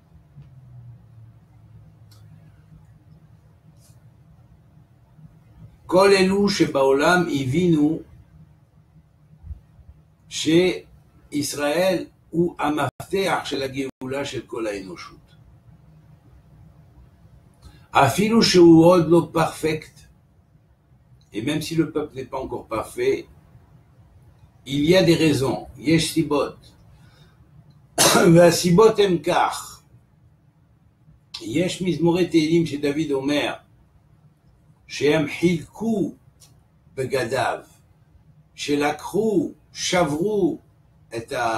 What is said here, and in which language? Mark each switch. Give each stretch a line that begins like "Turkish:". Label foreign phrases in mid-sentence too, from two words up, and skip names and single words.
Hebrew: כל אלו שבעולם הבינו שישראל הוא המפתח של הגאולה של כל האנושות. אפילו שהוא עוד לא פרפקט,
French: et même si le peuple n'est pas encore parfait, il y a des raisons,
Hebrew: יש סיבות. והסיבות הם כך, יש מזמורי תהילים שדוד אומר, שהם חילקו בגדיו, שלקחו, שברו את